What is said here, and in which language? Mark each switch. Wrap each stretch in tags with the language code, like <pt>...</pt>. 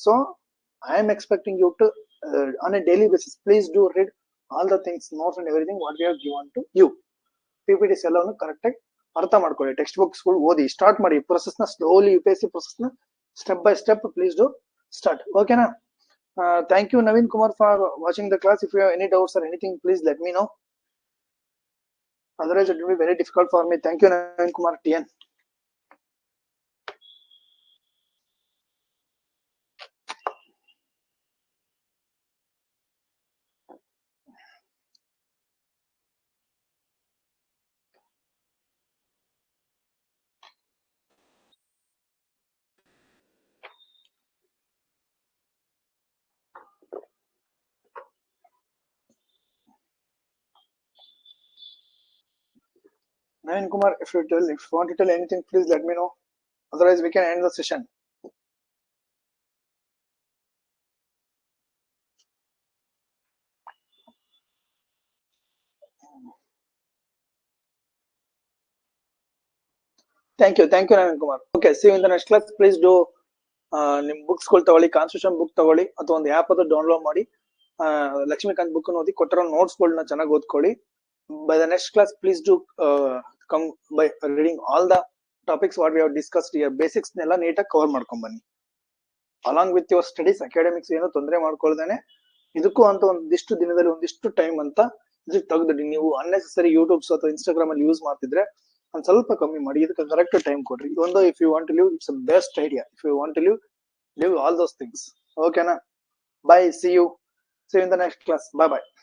<en>So I am expecting you to on a daily basis please do read all the things, notes and everything what we have given to you.</en> <kn>PPTs ಎಲ್ಲವನ್ನು correct ಆಗಿ ಅರ್ಥ ಮಾಡ್ಕೊಳ್ಳಿ. Text books ಗಳು ಓದಿ start ಮಾಡಿ.</kn> <en>Process ನ slowly UPSC process ನ step by step please do start. ಓಕೆನಾ. Thank you Naveen Kumar for watching the class. If you have any doubts or anything please let me know. Otherwise it will be very difficult for me. Thank you Naveen Kumar TN. Naveen Kumar, if you want to tell anything, please let me know. Otherwise, we can end the session. Thank you, Naveen Kumar. Okay, see you in the next class. Please do</en> <kn>ನಿಮ್ books ಗಳು ತಗೊಳ್ಳಿ, constitution book ತಗೊಳ್ಳಿ ಅಥವಾ ಒಂದು app ಅದು download ಮಾಡಿ Lakshmikant book ಓದಿ, ಕೊಟ್ಟಿರೋ ನೋಟ್ಸ್ ಗಳನ್ನ ಚೆನ್ನಾಗಿ ಓದ್ಕೊಳ್ಳಿ.</kn> <en>By the next class, please do come by reading all the topics what we have discussed here.</en> <kn>Basics ನೆಲ್ಲ ನೀಟಾಗಿ ಕವರ್ ಮಾಡ್ಕೊಂಡ್ ಬನ್ನಿ.</kn> <en>along with your studies,</en> <kn>academics ಏನು ತೊಂದರೆ ಮಾಡ್ಕೊಳ್ದೇನೆ ಇದಕ್ಕೂ ಅಂತ ಒಂದಿಷ್ಟು ದಿನದಲ್ಲಿ ಒಂದಿಷ್ಟು ಟೈಮ್ ಅಂತ ಇದಕ್ಕೆ ತೆಗೆದಿಡಿ. ನೀವು ಅನ್ನೆಸೆಸರಿ ಯೂಟ್ಯೂಬ್ಸ್ ಅಥವಾ ಇನ್ಸ್ಟಾಗ್ರಾಮ್ ಅಲ್ಲಿ ಯೂಸ್ ಮಾಡ್ತಿದ್ರೆ ಒಂದ್ ಸ್ವಲ್ಪ ಕಮ್ಮಿ ಮಾಡಿ, ಇದಕ್ಕೆ ಕರೆಕ್ಟ್ ಟೈಮ್ ಕೊಡ್ರಿ.</kn> <en>ಒಂದು if you want to leave, it's best idea. If you want to leave all those things. ಓಕೆನಾ. Bye, see you in the next class. Bye.</en>